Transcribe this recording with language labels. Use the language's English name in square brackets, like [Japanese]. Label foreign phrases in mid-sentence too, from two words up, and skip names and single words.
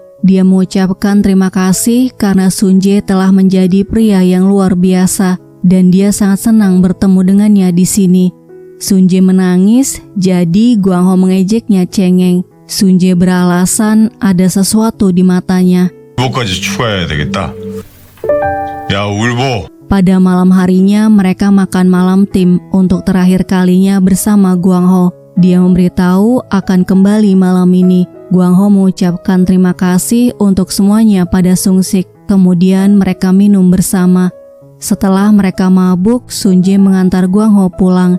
[Indonesian] Dia mengucapkan terima kasih karena Sunjae telah menjadi pria yang luar biasa dan dia sangat senang bertemu dengannya di sini. Sunjae menangis, jadi Gwang Ho mengejeknya cengeng. Sunjae beralasan ada sesuatu di matanya. [Korean] 울보까지 추가해야 되겠다. 야, 울보. [Indonesian] Pada malam harinya mereka makan malam tim untuk terakhir kalinya bersama Gwang Ho. Dia memberitahu akan kembali malam ini. Gwang Ho mengucapkan terima kasih untuk semuanya pada Sung-sik. Kemudian mereka minum bersama. Setelah mereka mabuk, Sunjae mengantar Gwang Ho pulang.